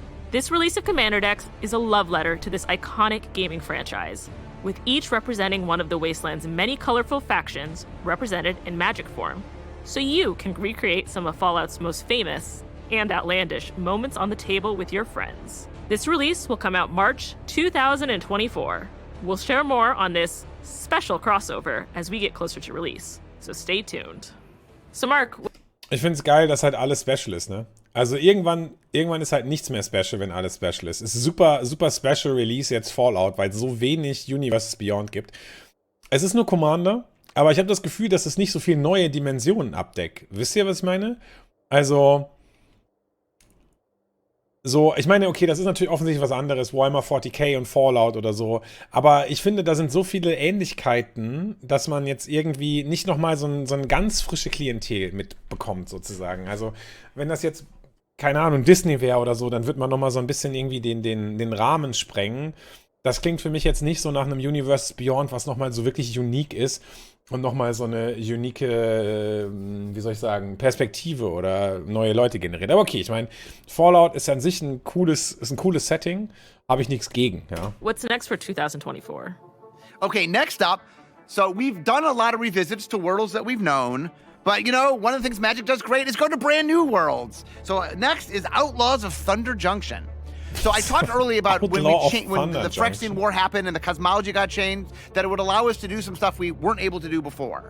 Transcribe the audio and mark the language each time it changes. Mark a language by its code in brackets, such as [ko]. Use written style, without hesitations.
[en] This release of Commander decks is a love letter to this iconic gaming franchise, with each representing one of the Wasteland's many colorful factions represented in Magic form, so you can recreate some of Fallout's most famous and outlandish moments on the table with your friends. This release will come out March 2024. We'll share more on this special crossover as we get closer to release, so stay tuned. So Mark... [de] Ich finde es geil, dass halt alles special ist, ne? Also irgendwann ist halt nichts mehr special, wenn alles special ist. Es ist super special Release jetzt Fallout, weil es so wenig Universes Beyond gibt. Es ist nur Commander, aber ich habe das Gefühl, dass es nicht so viele neue Dimensionen abdeckt. Wisst ihr, was ich meine? Also, so, ich meine, okay, das ist natürlich offensichtlich was anderes, Warhammer 40k und Fallout oder so, aber ich finde, da sind so viele Ähnlichkeiten, dass man jetzt irgendwie nicht nochmal so ein ganz frische Klientel mitbekommt, sozusagen. Also, wenn das jetzt, keine Ahnung, Disney wäre oder so, dann wird man nochmal so ein bisschen irgendwie den Rahmen sprengen. Das klingt für mich jetzt nicht so nach einem Universe Beyond, was nochmal so wirklich unique ist und nochmal so eine unique, wie soll ich sagen, Perspektive oder neue Leute generiert. Aber okay, ich meine, Fallout ist an sich ein cooles Setting, habe ich nichts gegen, ja. [en] What's next for 2024? Okay, next up, so we've done a lot of revisits to worlds that we've known, but you know, one of the things Magic does great is go to brand new worlds. So next is Outlaws of Thunder Junction. So I talked earlier about when the Phyrexian War happened and the cosmology got changed, that it would allow us to do some stuff we weren't able to do before.